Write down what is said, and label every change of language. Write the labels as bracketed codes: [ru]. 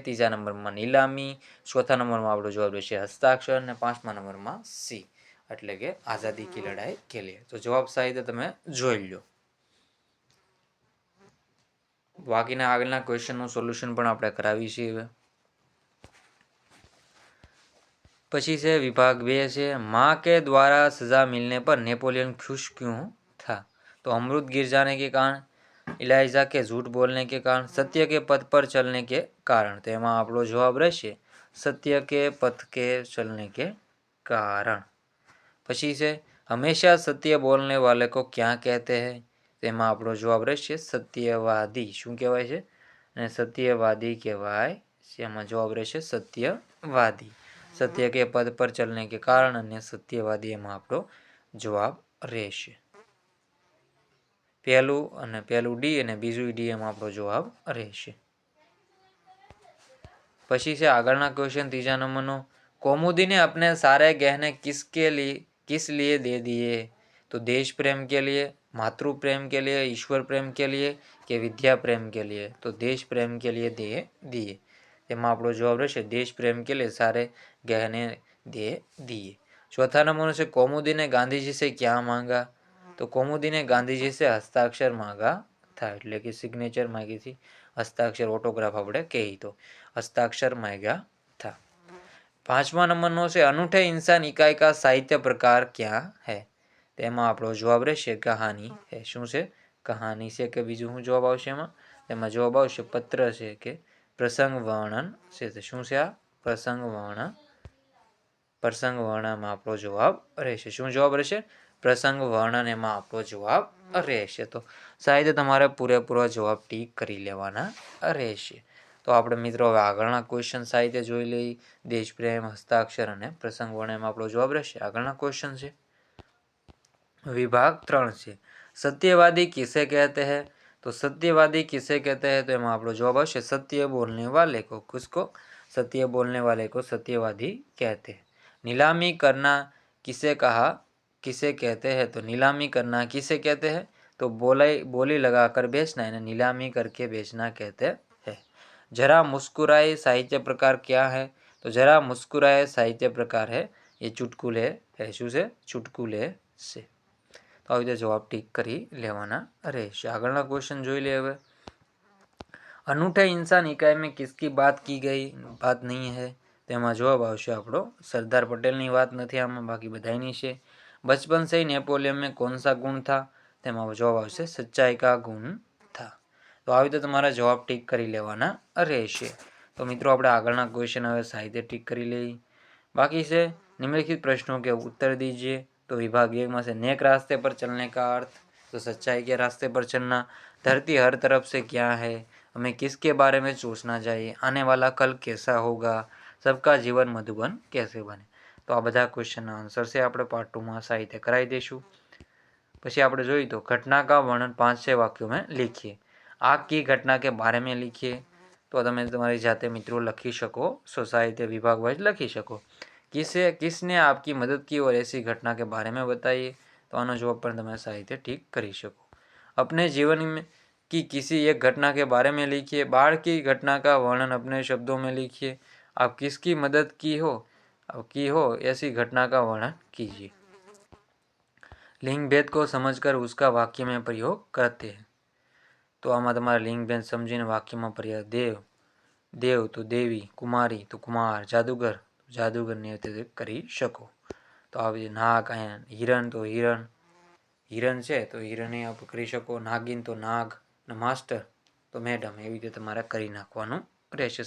[gu] ત્રીજા નંબરમાં નીલામી. ચોથા નંબરમાં આપણો જવાબ રહેશે હસ્તાક્ષર. અને પાંચમા નંબરમાં સી એટલે કે [hi] આઝાદી કી લડાઈ કે લીએ. [gu] તો જવાબ સાહિત્ય તમે જોઈ લો. બાકીના આગળના ક્વેશ્ચનનું સોલ્યુશન પણ આપણે કરાવી છીએ હવે. પછી છે વિભાગ 2 છે [hi] माँ के द्वारा सजा मिलने पर नेपोलियन खुश क्यों था? तो अमरूद गिर जाने के कारण, इलाइजा के झूठ बोलने के कारण, सत्य के पथ पर चलने के कारण. तो [gu] એમાં આપણો જવાબ રહેશે [hi] સત્ય કે પથ કે चलने के कारण. [gu] પછી છે [hi] हमेशा सत्य बोलने वाले को क्या कहते हैं? [gu] તેમાં આપણો જવાબ રહેશે સત્યવાદી. શું કહેવાય છે? અને સત્યવાદી કહેવાય છે. એમાં જવાબ રહેશે સત્યવાદી. [hi] સત્ય કે પદ પર ચલને કે કારણ [gu] અને સત્યવાદી એમાં આપણો જવાબ રહેશે. પહેલું ડી અને બીજું ડી એમાં આપણો જવાબ રહેશે. પછી છે આગળના ક્વેશ્ચન ત્રીજા નંબરનો, [hi] कौमुदी ने अपने सारे गहने किस लिए दे दिए? तो देश प्रेम के लिए, मातृ प्रेम के लिए, ईश्वर प्रेम के लिए કે વિદ્યા પ્રેમ કે लिए? तो देश प्रेम के लिए दे दिए. [gu] તેમાં આપણો જવાબ રહેશે [hi] देश प्रेम के लिए सारे गहने दे दिए. चौथा नंबर से कौमुदी ने गांधी जी से क्या मांगा? तो कौमुदी ने गांधी जी से हस्ताक्षर मांगा था [gu] એટલે કે સિગ્નેચર માંગી હતી. હસ્તાક્ષર ઓટોગ્રાફ આપણે કહી તો [hi] हस्ताक्षर मांगा था. [gu] પાંચમા નંબરનો છે [hi] અનૂઠે इंसान इकाई का साहित्य प्रकार क्या है? [gu] તેમાં આપણો જવાબ રહેશે કહાની है. શું છે? કહાની છે કે બીજું શું જવાબ આવશે એમાં? તેમાં જવાબ આવશે પત્ર છે કે પ્રસંગ વર્ણન છે. શું છે આ? પ્રસંગ વર્ણનમાં આપણો જવાબ રહેશે. શું જવાબ રહેશે? પ્રસંગ વર્ણન એમાં આપણો જવાબ રહેશે. તો સાહિત્ય તમારે પૂરેપૂરો જવાબ ટીક કરી લેવાના રહેશે. તો તો આપણે મિત્રો હવે આગળના ક્વેશ્ચન સાહિત્ય જોઈ લઈએ. દેશપ્રેમ, હસ્તાક્ષર અને પ્રસંગ વર્ણન આપણો જવાબ રહેશે. આગળના ક્વેશ્ચન છે વિભાગ 3 છે [hi] सत्यवादी किसे कहते हैं. तो सत्यवादी किसे कहते हैं तो [gu] એમાં આપણો જવાબ આવશે [hi] सत्य बोलने वाले को. किसको? सत्य बोलने वाले को सत्यवादी कहते हैं. नीलामी करना किसे कहा किसे कहते हैं तो नीलामी करना किसे कहते हैं तो बोली लगाकर बेचना यानी नीलामी करके बेचना कहते हैं. जरा मुस्कुराए साहित्य प्रकार क्या है तो जरा मुस्कुराए साहित्य प्रकार है ये चुटकुले है. [gu] શું છે? ચુટકુલે છે. તો આવી રીતે જવાબ ટીક કરી લેવાના રહેશે. આગળના ક્વેશ્ચન જોઈ લે હવે. [hi] अनूठे इंसान इकाई में किसकी बात की गई बात नहीं है [gu] તેમાં જવાબ આવશે આપણો સરદાર પટેલની વાત નથી આમાં, બાકી બધાની છે. [hi] बचपन से ही नेपोलियन में कौन सा गुण था [gu] તેમાં જવાબ આવશે [hi] સચ્ચાઈ કા ગુણ था. [gu] તો આવી રીતે તમારા જવાબ ટીક કરી લેવાના રહેશે. તો મિત્રો આપણે આગળના ક્વેશ્ચન હવે સાહિત્ય ટીક કરી લઈએ. [hi] बाकी से निम्नलिखित प्रश्नों के उत्तर दीजिए. तो विभाग 1 में से नेक रास्ते पर चलने का अर्थ तो सच्चाई के रास्ते पर चलना. धरती हर तरफ से क्या है, हमें किसके बारे में सोचना चाहिए, आने वाला कल कैसा होगा, सबका जीवन मधुबन कैसे बने. [gu] तो આ બધા ક્વેશ્ચનના આન્સર છે આપણે પાર્ટ 2 માં સાહિત્ય કરાવી દઈશું. પછી આપણે જોઈએ તો [hi] घटना का वर्णन 5-6 वाक्यों में लिखिए. आग की घटना के बारे में लिखिए. [gu] तो તમે તમારી જાતે મિત્રો લખી શકો, સાહિત્ય વિભાગ વાઇઝ લખી શકો. [hi] किसने आपकी मदद की और ऐसी घटना के बारे में बताइए. [gu] तो આનો જવાબ પણ તમે સાહિત્ય ઠીક કરી શકો. [hi] अपने जीवन में की किसी एक घटना के बारे में लिखिए. बाढ़ की घटना का वर्णन अपने शब्दों में लिखिए. आप किसकी मदद की हो ऐसी घटना का वर्णन कीजिए. लिंग भेद को समझकर उसका वाक्य में प्रयोग करते हैं. [gu] तो આમાં તમારે લિંગ ભેદ સમજીને વાક્યમાં પ્રયોગ દેવ તો દેવી, કુમારી તો કુમાર, જાદુગરની રીતે કરી શકો. તો આવી નાગ, હિરણ તો હિરણ છે તો હિરણે આપ કરી શકો. નાગિન તો નાગ, અને માસ્ટર તો મેડમ. એવી રીતે તમારે કરી નાખવાનું રહેશે.